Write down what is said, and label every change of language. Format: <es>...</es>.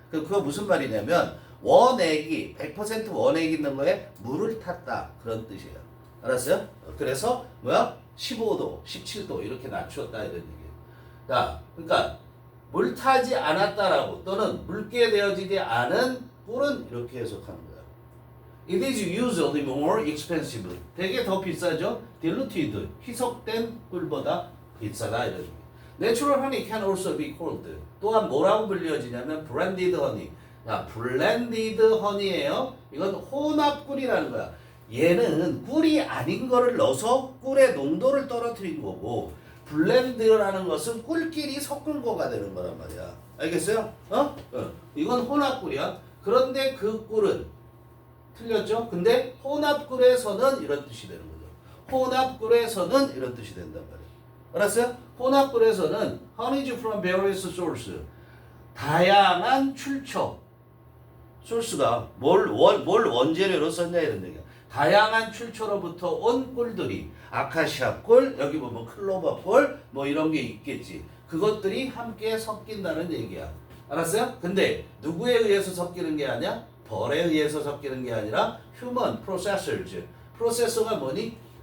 <ko>그거 무슨 말이냐면 원액이 100% 원액 있는 거에 물을 탔다 그런 뜻이에요. 알았어요? 그래서 뭐야? 15도, 17도 이렇게 낮추었다 이런 얘기예요. 자, 그러니까 물 타지 않았다라고 또는 묽게 되어지지 않은 꿀은 이렇게 해석하는 거야.</ko> <en>It is usually more expensive.</en> <ko>되게 더 비싸죠? Diluted, 희석된 꿀보다 비싸다 이런 얘기.</ko> <en>Natural honey can also be called.</en> <ko>또한 뭐라고 불려지냐면 blended honey. 자, blended honey예요. 이건 혼합꿀이라는 거야. 얘는 꿀이 아닌 거를 넣어서 꿀의 농도를 떨어뜨린 거고 블렌드라는 것은 꿀끼리 섞은 거가 되는 거란 말이야. 알겠어요? 이건 혼합꿀이야. 그런데 그 꿀은 틀렸죠? 근데 혼합꿀에서는 이런 뜻이 되는 거죠. 혼합꿀에서는 이런 뜻이 된단 말이에요. 알았어요? 혼합꿀에서는</ko> <en>honey's from various sources.</en> <ko>다양한 출처. 소스가 뭘 원재료로 썼냐 이런 얘기야. 다양한 출처로부터 온 꿀들이 아카시아 꿀, 여기 뭐 클로버 꿀, 뭐 이런 게 있겠지. 그것들이 함께 섞인다는 얘기야. 알았어요? 근데 누구에 의해서 섞이는 게 아니야? 벌에 의해서 섞이는 게 아니라 human processors. 프로세서가 뭐니?</ko>